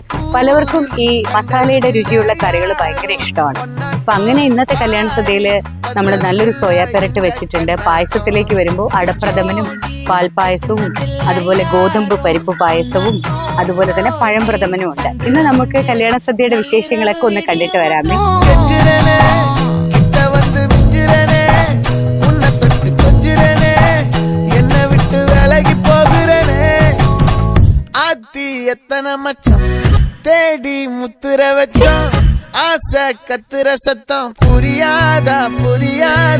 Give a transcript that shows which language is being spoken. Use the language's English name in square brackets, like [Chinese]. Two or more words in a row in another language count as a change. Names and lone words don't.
[Malayalam] പലവർക്കും ഈ മസാലയുടെ രുചിയുള്ള കറികൾ ഭയങ്കര ഇഷ്ടമാണ്. അപ്പൊ അങ്ങനെ ഇന്നത്തെ കല്യാണ സദ്യയില് നമ്മൾ നല്ലൊരു സോയാ പെരട്ട് വെച്ചിട്ടുണ്ട്. പായസത്തിലേക്ക് വരുമ്പോൾ അടപ്രഥമനും പാൽപായസവും അതുപോലെ ഗോതമ്പ് പരിപ്പ് പായസവും അതുപോലെ തന്നെ പഴംപ്രഥമനും ഉണ്ട്. ഇന്ന് നമുക്ക് കല്യാണ സദ്യയുടെ വിശേഷങ്ങളൊക്കെ ഒന്ന് കണ്ടിട്ട് വരാമേ. [Tamil] எத்தனை மச்சம் தேடி முத்துற வச்சோம் ஆசை கத்துற சத்தம் புரியாதா புரியாதா